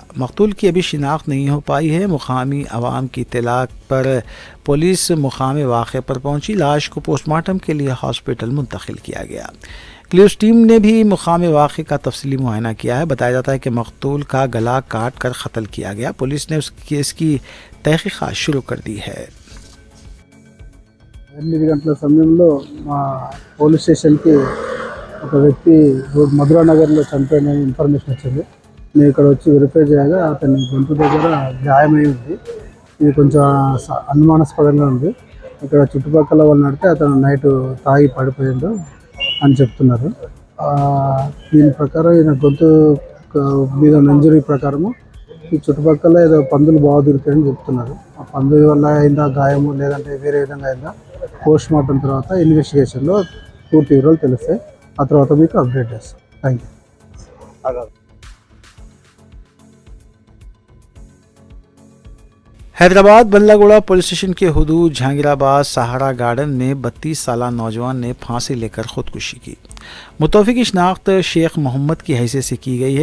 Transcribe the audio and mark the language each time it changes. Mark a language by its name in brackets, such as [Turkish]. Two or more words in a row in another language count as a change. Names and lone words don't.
[Urdu] مقتول کی ابھی شناخت نہیں ہو پائی ہے. مقامی عوام کی اطلاع پر پولیس مقام واقعے پر پہنچی. لاش کو [English] post mortem [Urdu] کے لیے ہاسپٹل منتقل کیا گیا. [English] clues team [Urdu] نے بھی مقام واقعے کا تفصیلی معائنہ کیا ہے. بتایا جاتا ہے کہ مقتول کا گلا کاٹ کر قتل کیا گیا. پولیس نے اس کیس کی تحقیقات شروع کر دی ہے. [Telugu] 8 గంటల సమయంలో మా పోలీస్ స్టేషన్కి ఒక వ్యక్తి మధురా నగర్లో చనిపోయిన ఇన్ఫర్మేషన్ వచ్చింది. నేను ఇక్కడ వచ్చి వెరిఫై చేయగా అతని గొంతు దగ్గర గాయమై ఉంది. ఇది కొంచెం అనుమానాస్పదంగా ఉంది. ఇక్కడ చుట్టుపక్కల వాళ్ళు నడితే అతను నైట్ తాగి పడిపోయిండు అని చెప్తున్నారు. దీని ప్రకారం ఈయన గొంతు మీద ఇంజరీ ప్రకారము ఈ చుట్టుపక్కల ఏదో పందులు బాగా దొరికాయని చెప్తున్నారు. ఆ పందుల వల్ల అయిందా గాయము లేదంటే వేరే విధంగా అయిందా [English] post mortem [Telugu] తర్వాత ఇన్వెస్టిగేషన్లో పూర్తి వివరాలు తెలుస్తాయి. ఆ తర్వాత మీకు అప్డేట్ చేస్తాం. [English] thank you. [Urdu] حیدرآباد بلگوڑا پولیس اسٹیشن کے حدود جہانگیرآباد سہارا گارڈن میں 32 سالہ نوجوان نے پھانسی لے کر خودکشی کی. متوفی کی شناخت شیخ محمد کی حیثیت سے کی گئی ہے.